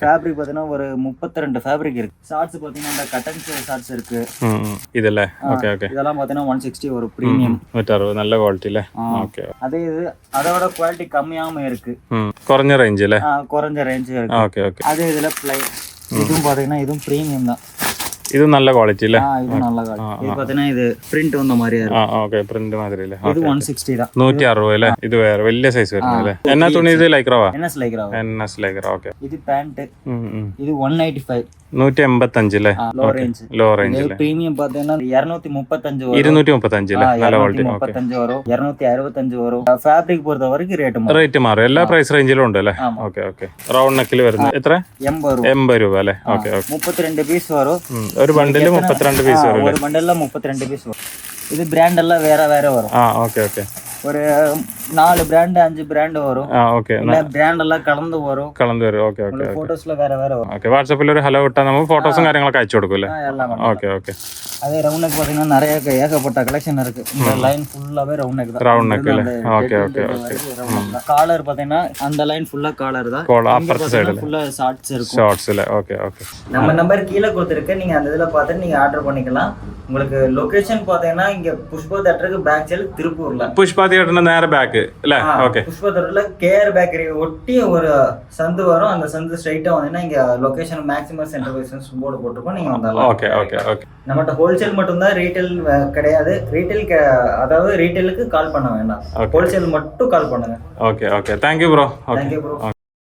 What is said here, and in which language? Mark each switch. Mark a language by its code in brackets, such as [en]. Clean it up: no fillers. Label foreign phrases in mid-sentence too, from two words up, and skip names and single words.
[ta] ஃபேப்ரிக் பாத்தீங்கன்னா ஒரு 32 ஃபேப்ரிக் இருக்கு. ஷார்ட்ஸ் பாத்தீங்கன்னா இந்த [en] cotton shorts [ta] இருக்கு. [ml] ഇതല്ലേ? ഓക്കെ ഓക്കെ. [ta] இதெல்லாம் பாத்தீங்கன்னா 160 ஒரு பிரீமியம். [ml] 160 നല്ല ക്വാളിറ്റി അല്ലേ? ഓക്കെ. [ta] அதே இது அதோட குவாலிட்டி கம்மியாம இருக்கு. [ml] കുറഞ്ഞ റേഞ്ച് അല്ലേ? [ta] குறைஞ்ச ரேஞ்ச் இருக்கு. [ml] ഓക്കെ ഓക്കെ. [ta] அதே இதுல ப்ளை இதுவும் பாத்தீங்கன்னா இதுவும் பிரீமியம் தான். [ml] ഇത് നല്ല ക്വാളിറ്റി അല്ലേ? [ta] இது நல்ல குவாலிட்டி. இது பாத்தீங்கன்னா இது பிரிண்ட் வந்த மாதிரியா இருக்கு. [ml] ഓക്കെ. പ്രിന്റ് മാതിരി അല്ലേ? [ta] இது 160 தான். [ml] 160 അല്ലേ? ഇത് വേറെ വലിയ സൈസ് വരുന്നത് അല്ലേ? എന്നാ തുണി ഇത് ലൈക്രവാ? NS ലൈക്രാ. NS ലൈക്ര. ഓക്കെ. [ta] இது பேண்ட். இது 195. [ml] 185 അല്ലേ? [en] low range. low range [ml] അല്ലേ? [ta] பிரீமியம் பாத்தீங்கன்னா 235 வரும். [ml] 235 അല്ലേ? നല്ല ക്വാളിറ്റി. ഓക്കെ. [ta] 235 வரும். 265 வரும். ഫാബ്രിക് பொறுத்த வரைக்கும் ரேட் மாறும். [ml] റേറ്റ് മാറും. എല്ലാ പ്രൈസ് റേഞ്ചിലും ഉണ്ട് അല്ലേ? ഓക്കെ ഓക്കെ. റൗണ്ട് നെക്കിൽ വരുന്നത് എത്ര? [ta] 80 ரூபாய். [ml] 80 രൂപ അല്ലേ? ഓക്കെ ഓക്കെ. [ta] 32 பீஸ் வரும். [ml] ഒരു ബണ്ടില് 32 പീസ് വരും. [ta] ஒரு பண்டல்ல 32 பீஸ் வரும். இது பிராண்ட் எல்லாம் வேற வேற வரும். [ml] ഓക്കെ ഓക്കെ. [ta] ஒரு 4 பிராண்ட் 5 பிராண்ட் வரும். [ml] ഓക്കെ. [ta] இல்ல பிராண்ட் எல்லாம் கலந்து வரும். [ml] കളന്ന് വരും. ഓക്കെ ഓക്കെ. [ta] போட்டோஸ்ல வேற வேற வரும். [ml] ഓക്കെ. വാട്സാപ്പിൽ ഒരു ഹലോ ഇട്ടാൽ നമുക്ക് ഫോട്ടോസും കാര്യങ്ങളൊക്കെ അയച്ചു കൊടുക്കും അല്ലേ? [ta] எல்லாம் [ml] ഓക്കെ ഓക്കെ. [ta] அதே [en] round neck [ta] பாத்தீங்கன்னா நிறைய ஏகப்பட்ட கலெக்ஷன் இருக்கு. இந்த லைன் ஃபுல்லாவே [en] round neck [ta] தான். [en] round neck [ml] അല്ലേ? ഓക്കെ ഓക്കെ ഓക്കെ. [ta] காலர் பாத்தீங்கன்னா அந்த லைன் ஃபுல்லா காலர் தான். [ml] അപ്പുറത്തെ സൈഡിൽ [ta] ஃபுல்லா ஷார்ட்ஸ் இருக்கும். [ml] ഷോർട്സ് അല്ലേ? ഓക്കെ ഓക്കെ. [ta] நம்ம நம்பர் கீழே கொடுத்துருக்கு. நீங்க அந்த இதுல பார்த்து நீங்க ஆர்டர் பண்ணிக்கலாம். உங்களுக்கு லொகேஷன் பாத்தீங்கன்னா இங்க புஷ்பா தேட்டருக்கு [en] back side [ta] திருப்பூர்ல. [ml] പുഷ്പ തിയേറ്ററിന്റെ നേരെ ബാക്ക് അല്ലേ? ഓക്കെ. [ta] புஷ்பா தேட்டர்ல கேஆர் பேக்கரி ஒட்டி ஒரு சந்து வரும். அந்த சந்து ஸ்ட்ரைட்டா வந்தீங்கன்னா இங்க லொகேஷன் [en] maximum center business board [ta] போட்டுருப்போம். நீங்க வந்தாலும். [ml] ഓക്കെ ഓക്കെ ഓക്കെ. [ta] நம்மகிட்ட ஹோல்சேல் மட்டும் தான், ரீட்டைல் கிடையாது. ரீட்டைல் அதாவது ரீட்டைலுக்கு கால் பண்ண வேண்டாம். ஹோல்சேல் மட்டும் கால் பண்ணுங்க. [ml] ഓക്കെ ഓക്കെ. [en] thank you bro. thank you bro.